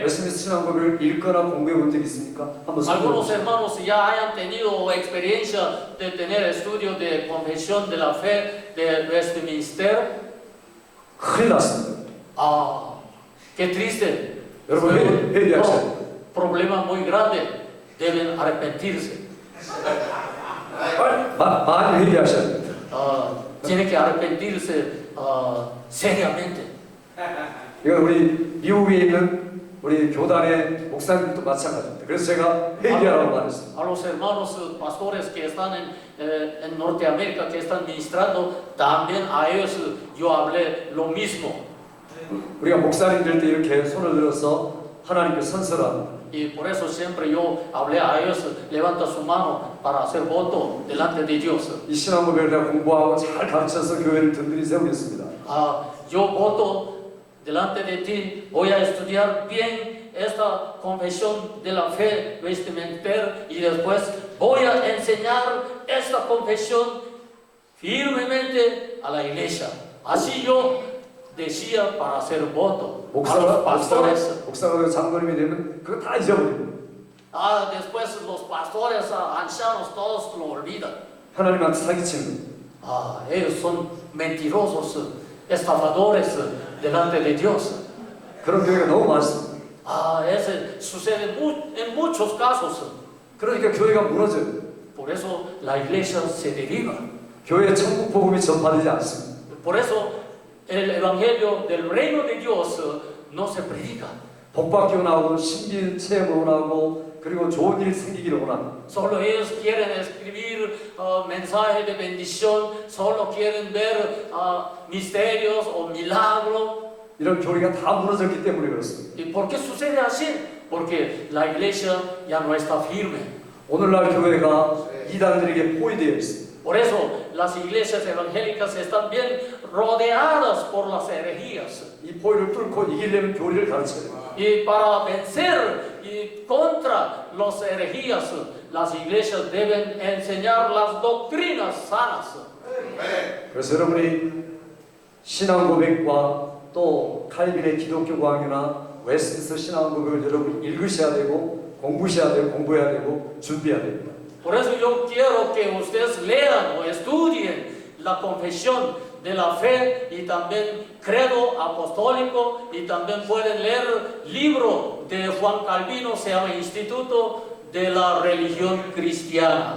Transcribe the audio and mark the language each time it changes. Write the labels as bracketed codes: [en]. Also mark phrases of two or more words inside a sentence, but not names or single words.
[ko] 웨스트민스터 신앙 고백을 읽거나 공부해 본 적 있습니까? 한번 [es] Algunos [ko] 써보세요. [es] hermanos ya hayan tenido experiencia de tener estudio de confesión de la fe de Westminster. [ko] 큰일 났습니다. [es] Ah, qué triste. [ko] 여러분 회개하셔야 [es] Problema muy grande. Deben arrepentirse. [ko] 많이 회개하셔야 됩니다. [es] Tiene que arrepentirse seriamente. [ko] 이건 우리 미국에 있는 우리 교단의 목사님도 마찬가지입니다. 그래서 제가 회개하라고 말했습니다. [es] A los hermanos pastores que están en Norteamérica, que están ministrando, también a ellos yo hablé lo mismo. [ko] 우리가 목사님들 때 이렇게 손을 들어서 하나님께 선서합니다. [es] Y por eso siempre yo hablé a ellos, levanta su mano para hacer voto delante de Dios. [ko] 이 신앙 고백을 내가 공부하고 잘 가르쳐서 교회를 든든히 세우겠습니다. [es] Yo voto delante de ti, voy a estudiar bien esta confesión de la fe Westminster y después voy a enseñar esta confesión firmemente a la iglesia. Así yo decía para hacer voto a los pastores. [ko] 목사가 장로님이 되면 그거 다 잊어버립니다. [es] Después los pastores ancianos todos lo olvidan. [ko] 하나님한테 사기치는 [es] Ellos son mentirosos, estafadores delante de Dios. [ko] 그런 교회가 너무 많습니다. [es] Ese sucede en muchos casos. [ko] 그러니까 교회가 무너져요. [es] Por eso la iglesia se deriva. [ko] 교회에 천국 복음이 전파되지 않습니다. [es] Por eso el evangelio del reino de Dios no se predica. [ko] 복받기 원하고 신비 체험을 원하고 그리고 좋은 일 생기기를 원합니다. [es] Solo ellos quieren escribir mensajes de bendición, solo quieren ver misterios o milagros. [ko] 이런 교회가 다 무너졌기 때문에 그렇습니다. [es] ¿Y por qué sucede así? Porque la iglesia ya no está firme. [ko] 오늘날 교회가 이단들에게 포위되어 있습니다. [es] Por eso las iglesias evangélicas están bien rodeadas por las herejías. [ko] 이 포위를 뚫고 이기려면 교리를 가르쳐야 돼요. [es] Y para vencer y contra los herejías, las iglesias deben enseñar las doctrinas sanas. [ko] 그래서 여러분이 신앙 고백과 또 칼빈의 기독교 강요나 웨스트민스터 신앙 고백을 여러분 읽으셔야 되고 공부하셔야 되고 공부해야 되고 준비해야 됩니다. [es] Por eso yo quiero que ustedes lean o estudien la confesión de la fe y también credo apostólico y también pueden leer libro de Juan Calvino, se llama Instituto de la Religión Cristiana.